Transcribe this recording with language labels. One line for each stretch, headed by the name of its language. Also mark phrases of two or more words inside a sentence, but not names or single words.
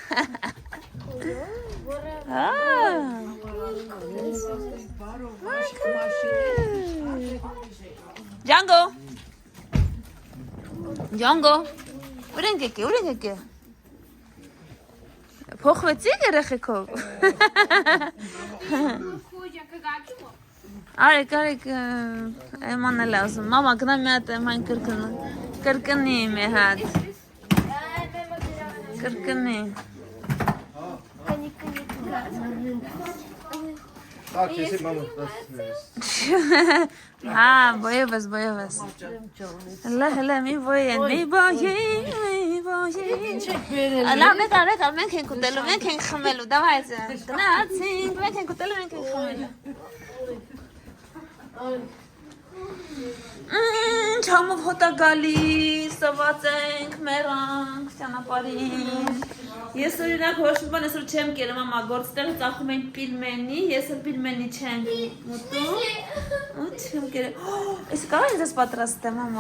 Armenian: Ջանգո։ Ջանգո։ Ուր ենք եկե։ Փոխվեցիք երեխեքով։ Արեք, էման էլ ասում, մամա գնա մի հատ այն կրկնի մի հատ, կրկնի։
Russian: Так, если мама нас.
Armenian: Հա, բոյևս։ Հլը, մի բոյեն, մի բոյեն։ Լավ, արեք, մենք ենք ուտելու, մենք ենք խմելու, դավայց, գնացինք, մենք ենք ուտելու, մենք ենք խմելու։ Չամով հոտա գալիս, սված ենք, մերանք, ճանապարհին։ Ես օրինակ ոչ մի բան այսօր չեմ կերել, մամա, գործտեղը ծախում ենք պիլմենի, ես էլ պիլմենի չեմ մտում։ Ու չեմ կերել։ Այս կարող ես պատրաստեմ, մամա։